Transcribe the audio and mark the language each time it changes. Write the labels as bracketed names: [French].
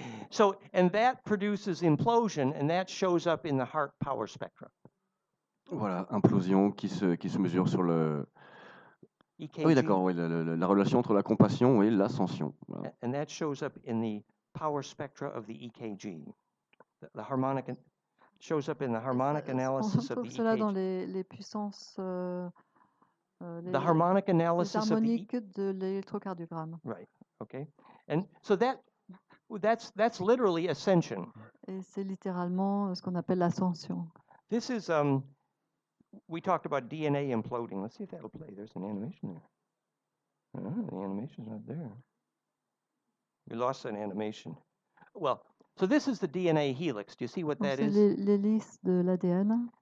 [English] So, and that produces implosion, and that shows up in the heart power spectrum. [French] Voilà, implosion qui se mesure sur le. [English] EKG. [French] Oui, d'accord, oui, la relation entre la compassion et l'ascension. Voilà. [English] And that shows up in the power spectra of the EKG. The harmonic shows up in the harmonic analysis of the EKG. [French] Cela dans les puissances. [English] The harmonic analysis [French] of de l'électrocardiogramme. [English] Right. Okay. And so that's literally ascension. [French] Et c'est littéralement ce qu'on appelle l'ascension. [English] This is we talked about DNA imploding. Let's see if that'll play. There's an animation there. The animation's not there. We lost an animation. Well, so this is the DNA helix. Do you see what that is? [French] C'est l'hélice de l'ADN.